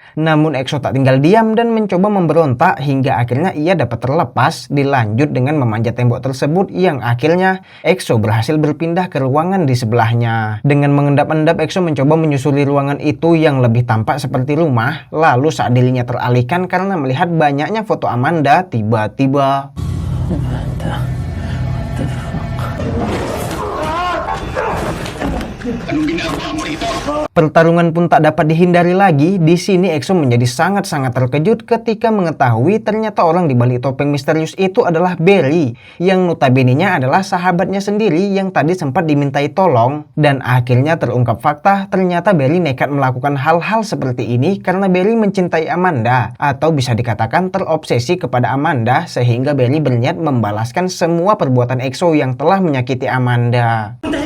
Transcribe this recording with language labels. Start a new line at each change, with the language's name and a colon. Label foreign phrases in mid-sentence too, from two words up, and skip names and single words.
Indonesian: Namun EXO tak tinggal diam dan mencoba memberontak hingga akhirnya ia dapat terlepas, dilanjut dengan memanjat tembok tersebut yang akhirnya EXO berhasil berpindah ke ruangan di sebelahnya. Dengan mengendap-endap EXO mencoba menyusuri ruangan itu yang lebih tampak seperti rumah. Lalu saat dirinya teralihkan karena melihat banyaknya foto Amanda, tiba-tiba
Filipino: Anong ginagawa mo rito?
Indonesian: pertarungan pun tak dapat dihindari lagi. Di sini EXO menjadi sangat-sangat terkejut ketika mengetahui ternyata orang di balik topeng misterius itu adalah Berry, yang notabene-nya adalah sahabatnya sendiri yang tadi sempat dimintai tolong. Dan akhirnya terungkap fakta, ternyata Berry nekat melakukan hal-hal seperti ini karena Berry mencintai Amanda, atau bisa dikatakan terobsesi kepada Amanda, sehingga Berry berniat membalaskan semua perbuatan EXO yang telah menyakiti Amanda.